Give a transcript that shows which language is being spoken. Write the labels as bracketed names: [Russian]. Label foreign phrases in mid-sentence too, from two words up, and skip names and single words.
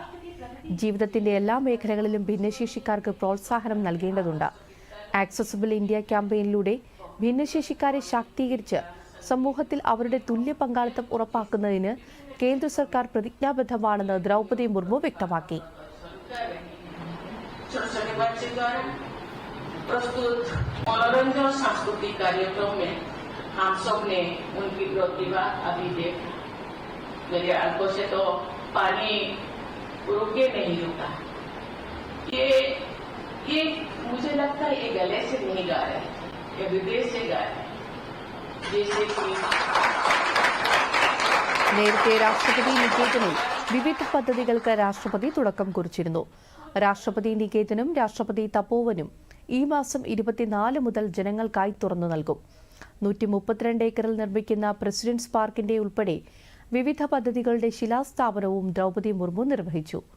[Malayalam] ജീവിതത്തിന്റെ എല്ലാ മേഖലകളിലും ഭിന്നശേഷിക്കാർക്ക് പ്രോത്സാഹനം നൽകേണ്ടതുണ്ട്. ആക്സസിബിൾ ഇന്ത്യ ക്യാമ്പയിനിലൂടെ ഭിന്നശേഷിക്കാരെ ശാക്തീകരിച്ച് സമൂഹത്തിൽ അവരുടെ തുല്യ പങ്കാളിത്തം ഉറപ്പാക്കുന്നതിന് കേന്ദ്ര സർക്കാർ പ്രതിജ്ഞാബദ്ധമാണെന്ന് ദ്രൗപദി മുർമു വ്യക്തമാക്കി. [Hindi] प्रस्तुत मनोरंजन सांस्कृतिक कार्यक्रम में हम सब ने उनकी प्रतिभा अभी देख मेरे आंखों से तो पानी रुके नहीं रुका। ये मुझे लगता है ये गले से नहीं गा रहे, ये विदेश से गा रहे, जैसे कि [Malayalam] നേരത്തെ രാഷ്ട്രപതി നികേതനിൽ വിവിധ പദ്ധതികൾക്ക് രാഷ്ട്രപതി തുടക്കം കുറിച്ചിരുന്നു. രാഷ്ട്രപതി നികേതനും രാഷ്ട്രപതി തപോവനും ഈ മാസം 24 മുതൽ ജനങ്ങൾക്കായി തുറന്നു നൽകും. 132 ഏക്കറിൽ നിർമ്മിക്കുന്ന പ്രസിഡന്റ്സ് പാർക്കിന്റെ ഉൾപ്പെടെ വിവിധ പദ്ധതികളുടെ ശിലാസ്ഥാപനവും ദ്രൗപദി മുർമു നിർവഹിച്ചു.